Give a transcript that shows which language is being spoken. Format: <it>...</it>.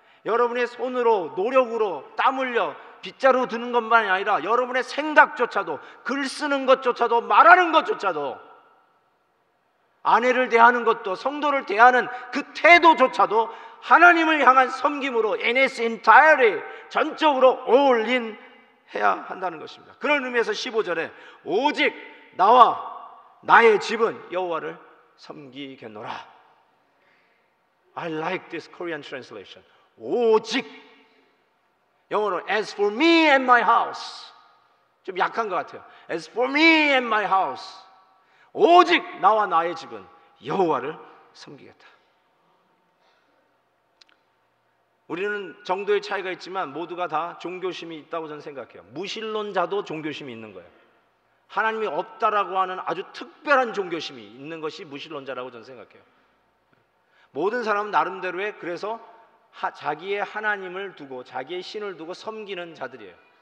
<ko>여러분의 손으로, 노력으로, 땀 흘려 빗자루 드는 것만이 아니라 여러분의 생각조차도, 글 쓰는 것조차도, 말하는 것조차도, 아내를 대하는 것도, 성도를 대하는 그 태도조차도 하나님을 향한 섬김으로</ko> <en>in its entirety,</en> <ko>전적으로 all in 해야 한다는 것입니다. 그런 의미에서 15절에 오직 나와 나의 집은 여호와를 섬기겠노라.</ko> <en>I like this Korean translation.</en> <ko>오직, 영어로</ko> <en>as for me and my house.</en> <ko>좀 약한 것 같아요.</ko> <en>As for me and my house.</en> <ko>오직 나와 나의 집은 여호와를 섬기겠다. 우리는 정도의 차이가 있지만 모두가 다 종교심이 있다고 저는 생각해요. 무신론자도 종교심이 있는 거예요. 하나님이 없다라고 하는 아주 특별한 종교심이 있는 것이 무신론자라고 저는 생각해요. 모든 사람은 나름대로의, 그래서 자기의 하나님을 두고 자기의 신을 두고 섬기는 자들이에요.</ko>